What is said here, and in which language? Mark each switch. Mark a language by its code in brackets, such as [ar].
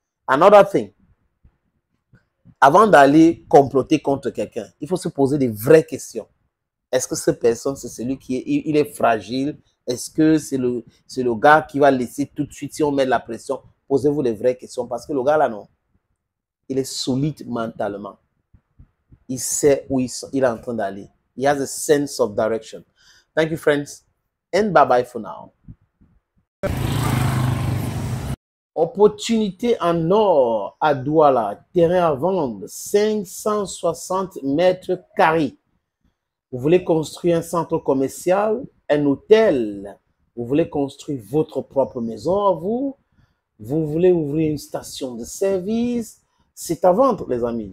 [en] Another thing, [fr] avant d'aller comploter contre quelqu'un, il faut se poser des vraies questions. Est-ce que cette personne, c'est celui qui est, il est fragile? Est-ce que c'est le gars qui va laisser tout de suite, si on met de la pression? Posez-vous les vraies questions, parce que le gars là, non, il est solide mentalement. Il sait où il est en train d'aller. [en] He has a sense of direction. Thank you, friends, and bye-bye for now. [fr] Opportunité en or à Douala, terrain à vendre, 560 mètres carrés. Vous voulez construire un centre commercial, un hôtel, vous voulez construire votre propre maison à vous, vous voulez ouvrir une station de service, c'est à vendre, les amis.